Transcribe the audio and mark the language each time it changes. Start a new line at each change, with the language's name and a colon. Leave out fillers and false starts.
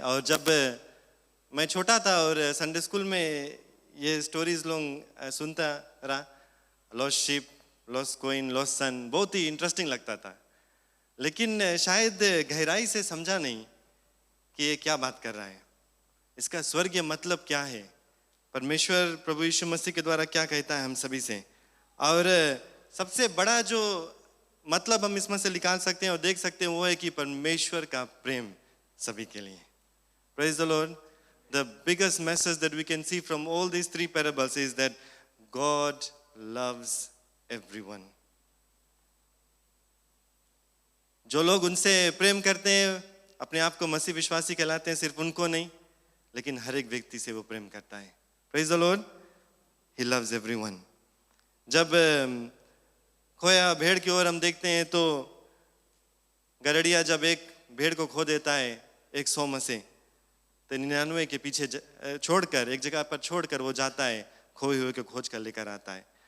Hindi: और जब मैं छोटा था और संडे स्कूल में ये स्टोरीज लोग सुनता रहा, lost ship, lost coin, lost सन, बहुत ही इंटरेस्टिंग लगता था, लेकिन शायद गहराई से समझा नहीं कि ये क्या बात कर रहा है, इसका स्वर्गीय मतलब क्या है, परमेश्वर प्रभु यीशु मसीह के द्वारा क्या कहता है हम सभी से। और सबसे बड़ा जो मतलब हम इसमें से निकाल सकते हैं और देख सकते हैं वो है कि परमेश्वर का प्रेम सभी के लिए।
English: Praise the Lord. The biggest message that we can see from all these three parables is that God loves everyone.
Hindi: जो लोग उनसे प्रेम करते हैं अपने आप को मसीह विश्वासी कहलाते हैं, सिर्फ उनको नहीं लेकिन हर एक व्यक्ति से वो प्रेम करता है।
English: Praise the Lord. He loves everyone.
Hindi: जब खोया भेड़ की ओर हम देखते हैं तो गड़ड़िया जब एक भेड़ को खो देता है 100 में से, तो 99 के पीछे छोड़कर एक जगह पर छोड़कर वो जाता है, खोए हुए को खोज कर लेकर आता है।